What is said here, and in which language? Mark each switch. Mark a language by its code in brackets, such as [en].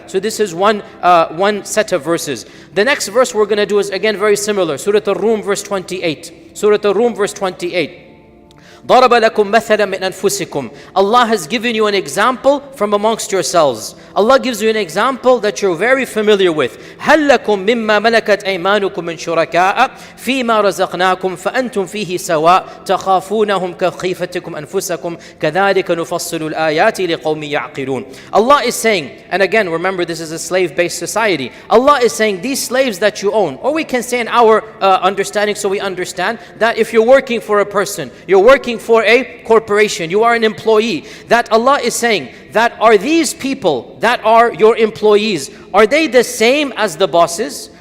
[en] So this is one set of verses. The next verse we're going to do is again very similar. Surah Ar-Rum verse 28. Surah Ar-Rum verse 28. [ar] ضرب لكم مثلا من أنفسكم. [en] Allah has given you an example from amongst yourselves. Allah gives you an example that you're very familiar with. [ar] هل لكم مما ملكت أيمانكم من شركاء فيما رزقناكم فأنتم فيه سواء تخافونهم كخيفتكم أنفسكم كذلك نفصل الآيات لقوم يعقلون. [en] Allah is saying, and again remember this is a slave-based society. Allah is saying these slaves that you own, or we can say in our understanding so we understand that if you're working for a person, you're working for a corporation, you are an employee, that Allah is saying that are these people that are your employees, are they the same as the bosses?